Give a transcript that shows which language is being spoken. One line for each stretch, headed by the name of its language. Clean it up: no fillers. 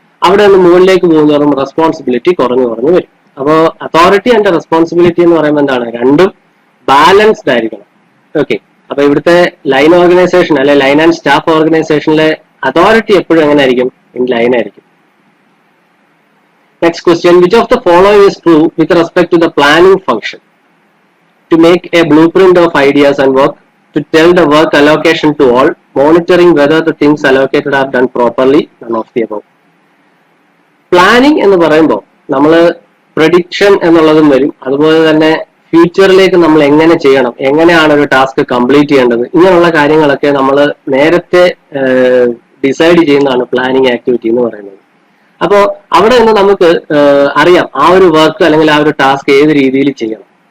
Malayalam: അവിടെ നിന്ന് മുകളിലേക്ക് പോകുന്നതോറും റെസ്പോൺസിബിലിറ്റി കുറഞ്ഞു വരും. അപ്പോൾ അതോറിറ്റി ആൻഡ് റെസ്പോൺസിബിലിറ്റി എന്ന് പറയുമ്പോൾ എന്താണ്? രണ്ടും ബാലൻസ്ഡ് ആയിരിക്കണം. ഓക്കെ, അപ്പൊ ഇവിടുത്തെ ലൈൻ ഓർഗനൈസേഷൻ അല്ലെ ലൈൻ ആൻഡ് സ്റ്റാഫ് ഓർഗനൈസേഷനിലെ അതോറിറ്റി എപ്പോഴും എങ്ങനെ ആയിരിക്കും? ഇൻ ലൈൻ ആയിരിക്കും.
English: Next question, which of the following is true with respect to the planning function? To make a blueprint of ideas and work, to tell the work allocation to all, monitoring whether the things allocated are done properly, none of the above.
Malayalam: Planning എന്ന് പറയുമ്പോൾ നമ്മൾ prediction എന്നുള്ളതും വരും, അതുപോലെ തന്നെ ഫ്യൂച്ചറിലേക്ക് നമ്മൾ എങ്ങനെ ചെയ്യണം, എങ്ങനെയാണ് ഒരു ടാസ്ക് കംപ്ലീറ്റ് ചെയ്യേണ്ടത്, ഇങ്ങനെയുള്ള കാര്യങ്ങളൊക്കെ നമ്മൾ നേരത്തെ ഡിസൈഡ് ചെയ്യുന്നതാണ് പ്ലാനിങ് ആക്ടിവിറ്റി എന്ന് പറയുന്നത്. അപ്പോൾ അവിടെ നിന്ന് നമുക്ക് അറിയാം ആ ഒരു വർക്ക് അല്ലെങ്കിൽ ആ ഒരു ടാസ്ക് ഏത് രീതിയിൽ ചെയ്യണം.